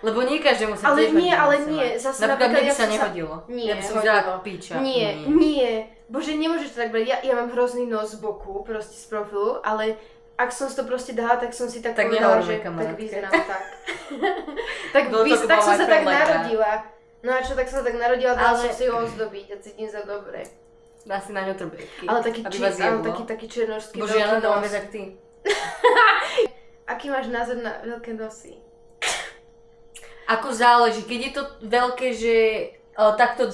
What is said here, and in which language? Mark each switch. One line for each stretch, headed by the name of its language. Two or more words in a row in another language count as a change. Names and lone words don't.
Slovak: Lebo nie každému sa Ale tiež nie, hodí ale nose nie, mať. zase Napríklad napríklad mne by ja sa som sa- nehodilo. Nie, Ja by som vyzerala ako hodilo. píča. Nie. Bože, nemôžeš to tak brať. Ja mám hrozný nos z boku, proste z profilu, ale ak som si to proste dala, tak som si tak Tak povedala, nehovoríme že tak kamarátke. vyzerám tak. tak,
English: Don't talk
Slovak: tak
English: about
Slovak: som
English: my
Slovak: sa
English: friend
Slovak: tak
English: like that.
Slovak: narodila. No a čo, tak som sa tak narodila, dala Ale- som si ho ozdobiť a cítim sa dobre. Dá si na ňo trbietky. Ale taký, aby vás jeblo. taký černošský Bože, ja na veľký to mám nos. viac jak ty. Aký máš názor na veľké nosy? Ako záleží, keď je to veľké, že takto